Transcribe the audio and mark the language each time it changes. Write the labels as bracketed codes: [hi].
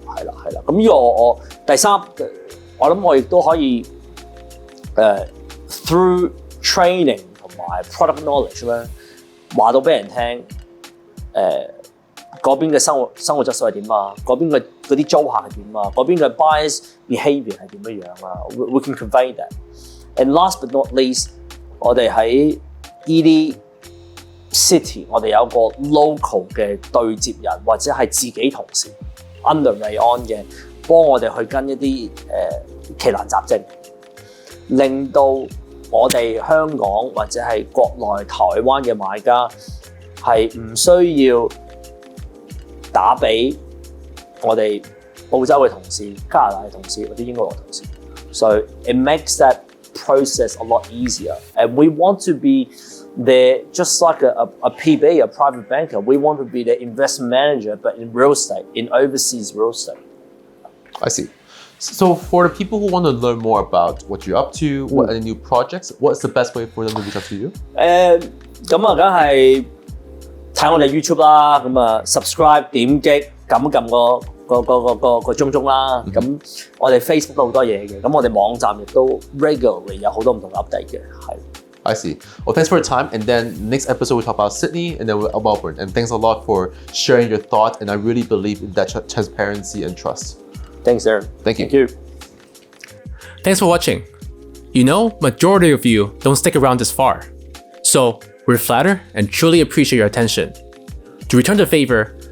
[yue] 咁呢個我第三，我諗我亦都可以 [en] through training。 [yue] 同埋 product knowledge 咧，話到俾人聽，嗰邊嘅生活質素係點啊？嗰邊嘅嗰啲租客係點啊？嗰邊嘅 buyers behaviour 係點樣樣啊 ？ [en] We can convey that. And last but not least， [yue] 我哋喺呢啲 city， 我哋有一個 local 嘅對接人或者係自己同事 under Raeon 嘅，幫我哋去跟一啲奇難雜症，令到我哋香港或者係國內台灣嘅買家係唔需要打俾我哋澳洲嘅同事、加拿大嘅同事或者英國嘅同事。 [en] So it makes that process a lot easier. And we want to be there just like a PB, a private banker. We want to be the investment manager, but in real estate, in overseas real estate. I see. So for the people who want to learn more about what you're up to, what any new projects, what's the best way for them to reach out to you? [yue] 咁啊，梗係睇我哋 YouTube 啦，咁啊 subscribe 點擊撳一撳個鐘啦。咁我哋 Facebook 都好多嘢嘅，咁我哋網站亦都 regularly 有好多唔同嘅 update 嘅，係。 [en] I see. Well, thanks for your time. And then next episode we'll talk about Sydney and then Melbourne. And thanks a lot for sharing your thoughts. And I really believe in that transparency and trust. Thanks, Aaron. Thank you. Thank you. Thanks for watching. You know, majority of you don't stick around this far. So we're flattered and truly appreciate your attention. To return the favor,